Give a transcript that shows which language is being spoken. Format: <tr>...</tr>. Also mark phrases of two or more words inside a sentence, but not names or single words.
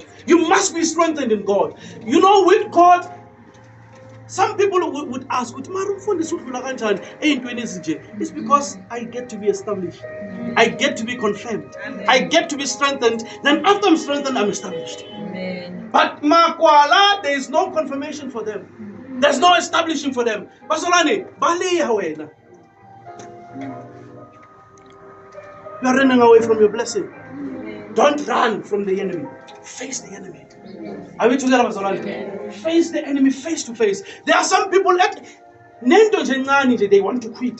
<en>You must be strengthened in God. You know, with God, some people would ask, it's because I get to be established. I get to be confirmed. I get to be strengthened. Then after I'm strengthened, I'm established. But Makwala, there is no confirmation for them. There's no establishing for them.</en> <zu>Bazalwane, baleya wena.</zu> <en>You are running away from your blessing. Don't run from the enemy. Face the enemy. Are we together, Bazalwane? Face the enemy face to face. There are some people that they want to quit.</en>